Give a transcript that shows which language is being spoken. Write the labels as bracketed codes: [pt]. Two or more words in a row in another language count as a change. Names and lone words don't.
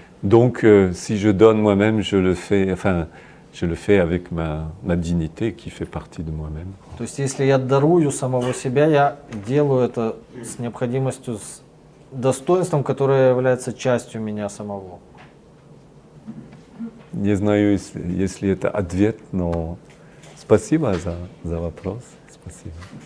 [fr] Donc, si je donne moi-même, je le fais avec ma dignité qui fait partie de moi-même. [ru] То есть, если я дарую самого себя, я делаю это с необходимостью, с достоинством, которое является частью меня самого. Не знаю, если это ответ, но спасибо за вопрос.